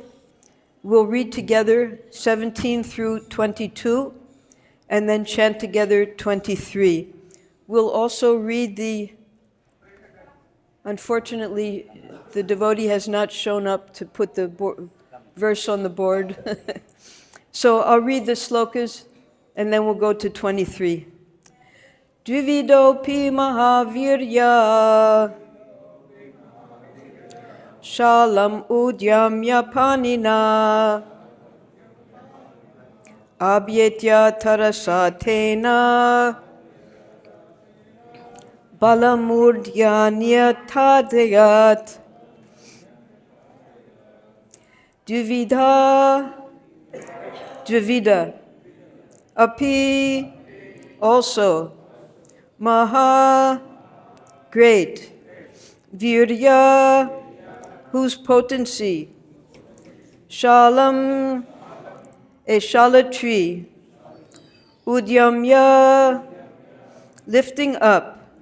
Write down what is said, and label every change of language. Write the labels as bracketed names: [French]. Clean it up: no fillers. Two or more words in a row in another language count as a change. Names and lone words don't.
[English] We'll read together 17 through 22 and then chant together 23. We'll also read unfortunately, the devotee has not shown up to put the verse on the board. So I'll read the slokas and then we'll go to 23. [Sanskrit] द्विविदो पि महावीर्यः शालम् उद्यम्य पाणिना अभ्येत्य तरसा तेन बलम् मूर्धनि अताडयत् द्विविद अपि [English] also great [Sanskrit] vīryaḥ [English] whose potency śālam a śāla tree udyamya lifting up